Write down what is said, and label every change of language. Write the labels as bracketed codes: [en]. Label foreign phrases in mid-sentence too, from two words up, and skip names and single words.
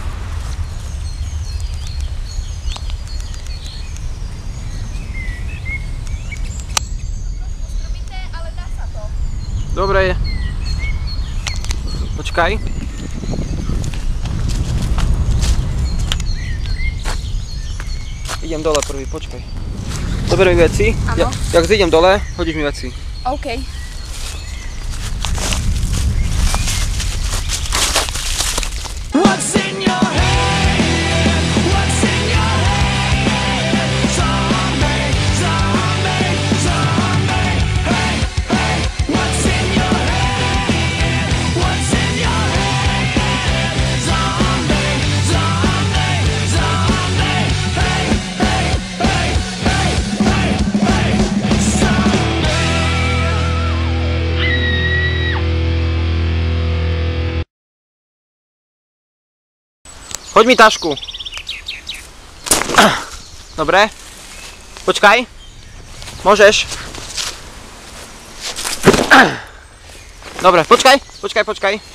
[sk] Ostrobité, ale dá sa to. Dobre. Počkaj. Idem dole prvý, počkaj. Zoberiem mi veci. Áno. Jak zídem dole, hodíš mi veci. OK. [en] What's in your head? What's in your head? Zombie, zombie, zombie. Hey, hey, what's in your head? What's in your head? Zombie, zombie, zombie. Hey, hey, hey, hey, hey, hey, zombie. [sk] Hoď mi tašku. Dobre. Počkaj. Môžeš. Dobre, počkaj.